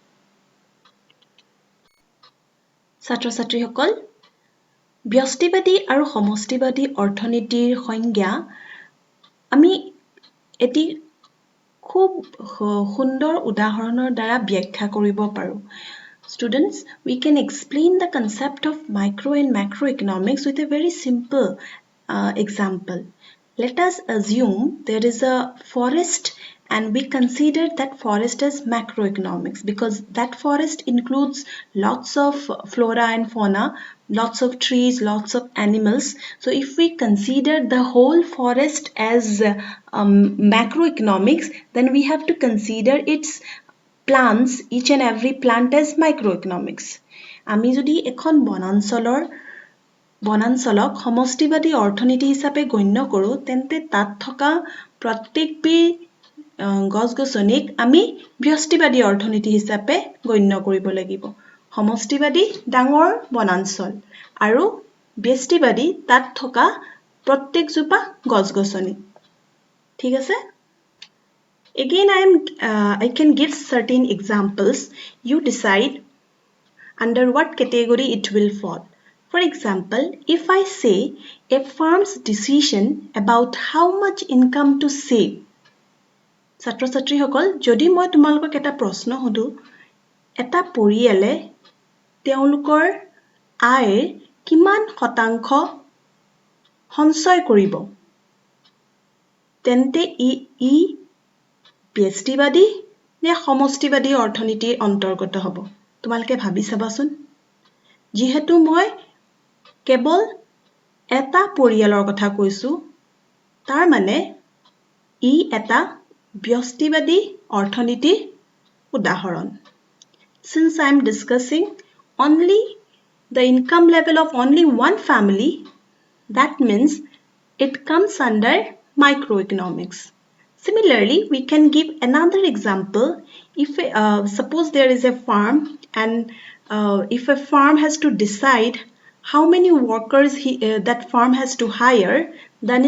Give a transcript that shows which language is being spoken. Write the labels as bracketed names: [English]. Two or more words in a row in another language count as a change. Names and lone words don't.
[Assamese] ছাত্ৰ-ছাত্ৰীসকল ব্যষ্টিবাদী আৰু সমষ্টিবাদী অৰ্থনীতিৰ সংজ্ঞা আমি এটি খুব সুন্দৰ উদাহৰণৰ দ্বাৰা ব্যাখ্যা কৰিব পাৰো। [English] Students, we can explain the concept of micro and macroeconomics with a very simple example. Let us assume there is a forest and we consider that forest as macroeconomics because that forest includes lots of flora and fauna, lots of trees, lots of animals. So if we consider the whole forest as macroeconomics, then we have to consider its plants, each and every plant as microeconomics. [Assamese] আমি যদি এখন বনাঞ্চলক সমষ্টিবাদী অৰ্থনীতি হিচাপে গণ্য কৰোঁ তেন্তে তাত থকা প্ৰত্যেকবিধ গছ-গছনিক আমি ব্যষ্টিবাদী অৰ্থনীতি হিচাপে গণ্য কৰিব লাগিব। সমষ্টিবাদী ডাঙৰ বনাঞ্চল আৰু ব্যষ্টিবাদী তাত থকা প্ৰত্যেকজোপা গছ-গছনি। ঠিক আছে? [English] Again, I can give certain examples. You decide under what category it will fall. For example, if I say a firm's decision about how much income to save. [Assamese] ছাত্ৰ-ছাত্ৰীসকল যদি মই তোমালোকক এটা প্ৰশ্ন সুধো এটা পৰিয়ালে তেওঁলোকৰ আয়ৰ কিমান শতাংশ সঞ্চয় কৰিব তেন্তে ই ব্যষ্টিবাদী নে সমষ্টিবাদী অৰ্থনীতিৰ অন্তৰ্গত হ'ব তোমালোকে ভাবি চাবাচোন যিহেতু মই কেৱল এটা পৰিয়ালৰ কথা কৈছো তাৰ মানে ই এটা ব্যষ্টিবাদী অৰ্থনীতিৰ উদাহৰণ [English] since I am discussing only the income level of only one family that means it comes under microeconomics similarly we can give another example if suppose there is a farm and if a farm has to decide how many workers that farm has to hire then